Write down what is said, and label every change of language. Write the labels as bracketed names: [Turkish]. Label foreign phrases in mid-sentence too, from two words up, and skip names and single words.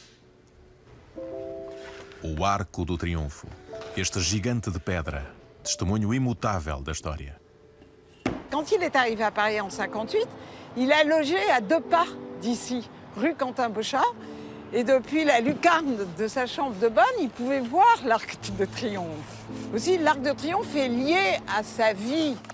[Portuguese] O Arco do Triunfo, este gigante de pedra, testemunho imutável da história. [French] Quand il est arrivé à Paris en 58, il a logé à 2 pas d'ici, rue Quentin-Bochart. Et depuis la lucarne de sa chambre de bonne, il pouvait voir l'Arc de Triomphe. Aussi, l'Arc de Triomphe est lié à sa vie.